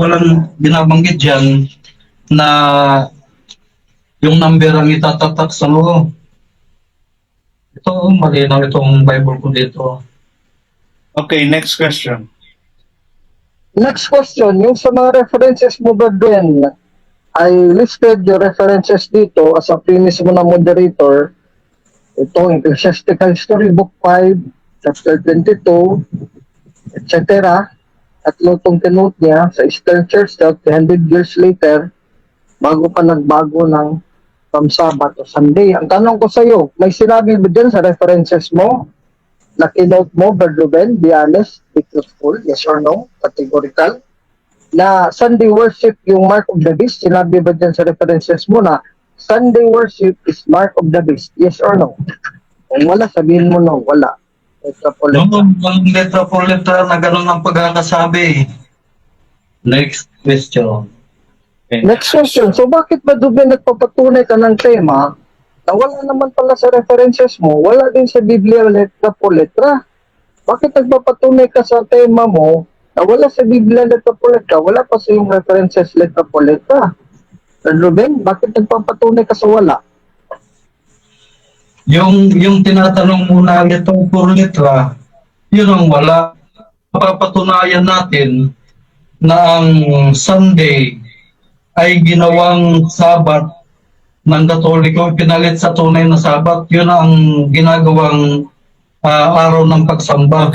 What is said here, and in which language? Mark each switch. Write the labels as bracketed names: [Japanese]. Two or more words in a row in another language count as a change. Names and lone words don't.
[Filipino] Walang binabanggit dyan na yung number ang itatatak sa loob. Ito, malinaw itong Bible ko dito. [English] Okay, next question. Next question, [Filipino] yung sa mga [English] references mo, Brad Ruben, I listed your references dito as a premise [Filipino] mo na [English] moderator. [Filipino] Ito, Ecclesiastical History, Book 5, Chapter 22, etc. At lutong tinote niya sa Eastern Church 300 [English] years later. [Filipino] bago pa nagbago ng [English] from Sabbath to Sunday. [Filipino] Ang tanong ko sa iyo, may sinabi ba dyan sa references mo, na kinote mo, [English] Brother Ruben, be honest, be truthful, yes or no, categorical, na Sunday worship yung mark of the beast? [Filipino] Sinabi ba dyan sa references mo na [English] Sunday worship is mark of the beast, yes or no? [Filipino] Kung wala, sabihin mo no, wala. Ito po lang. Noong ang [Spanish] letra por letra [Filipino] na ganun ang pagkakasabi. [English] Next question. Okay. Next question. [Filipino] So bakit ba Ruben nagpapatunay ka ng tema na wala naman pala sa references mo, wala din sa Biblia [Spanish] letra po letra? [Filipino] Bakit nagpapatunay ka sa tema mo na wala sa Biblia [Spanish] letra po letra, [Filipino] wala pa sa yung references [Spanish] letra po letra? [Filipino] Ruben, bakit nagpapatunay ka sa wala? Yung tinatanong muna [Spanish] letra por letra, [Filipino] yun ang wala. Papatunayan natin na ang Sunday ay ginawang Sabat ng Katoliko, pinalit sa tunay na Sabat. Yun ang ginagawang araw ng pagsamba.